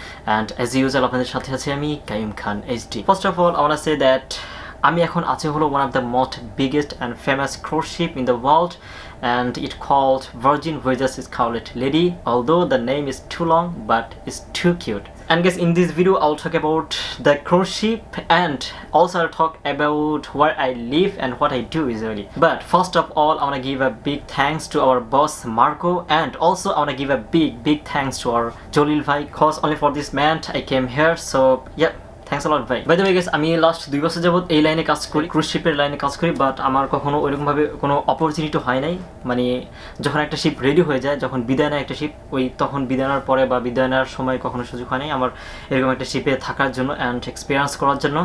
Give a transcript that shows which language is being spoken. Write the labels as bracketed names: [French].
[English] and as usual [Bangla] আপনাদের সাথে আছি আমি [English] Kaim Khan HD. First of all I want to say that [Bangla] আমি এখন আছি হলো [English] One of the most biggest and famous cruise ship in the world, and it called Virgin Voyages Scarlet Lady, although the name is too long but it's too cute. And guys, in this video I'll talk about the cruise ship and also I'll talk about where I live and what I do usually. But first of all, I want to give a big thanks to our boss Marco, and also I want to give a big thanks to our Jolil bhai, cause only for this man I came here. So yeah, thanks a lot [Bangla] ভাই। [English] by the way guys, [Bangla] আমি last 2 বছর যাবত এই লাইনে কাজ করি, cruise শিপের লাইনে কাজ করি, বাট আমার কখনো ওইরকমভাবে কোনো অপরচুনিটি হয় নাই। মানে যখন একটা শিপ রেডি হয়ে যায়, যখন বিদায় নেয় একটা শিপ, ওই তখন বিদায় নেওয়ার পরে বা বিদায় নেওয়ার সময় কখনো সুযোগ হয় নাই আমার এরকম একটা শিপে থাকার জন্য অ্যান্ড এক্সপিরিয়েন্স করার জন্য।